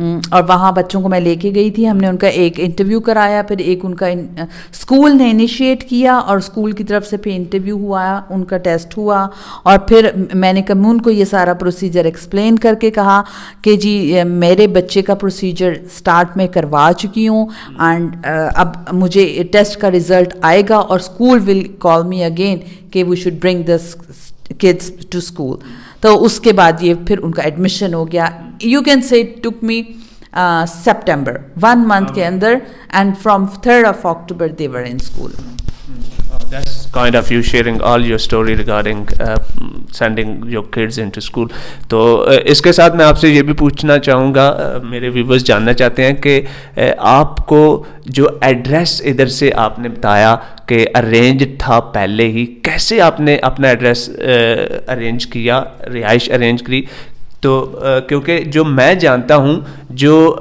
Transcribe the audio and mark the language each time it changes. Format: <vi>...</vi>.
<ur>اور وہاں بچوں کو میں لے کے گئی تھی. ہم نے ان کا ایک انٹرویو کرایا, پھر ایک ان کا اسکول نے انیشیٹ کیا اور اسکول کی طرف سے پھر انٹرویو ہوا, ان کا ٹیسٹ ہوا, اور پھر میں نے کمیون کو یہ سارا پروسیجر ایکسپلین کر کے کہا کہ جی میرے بچے کا پروسیجر اسٹارٹ میں کروا چکی ہوں اینڈ اب مجھے ٹیسٹ کا رزلٹ آئے گا اور</ur> <en>school will call me again</en> <ur>کہ</ur> <en>We should bring this kids to school.</en> <ur>تو اس کے بعد یہ پھر ان کا ایڈمیشن ہو گیا.</ur> <en>you can say it took me September 1 month</en> <ur>کے اندر,</ur> <en>And from 3rd of October they were in school. That's kind of you sharing all your story regarding sending your kids into school.</en> <ur>تو اس کے ساتھ میں آپ سے یہ بھی پوچھنا چاہوں گا, میرے ویورز جاننا چاہتے ہیں کہ آپ کو جو ایڈریس ادھر سے آپ نے بتایا کہ ارینج تھا پہلے ہی, کیسے آپ نے اپنا ایڈریس ارینج کیا, رہائش ارینج کی؟ تو کیونکہ جو میں جانتا ہوں جو</ur>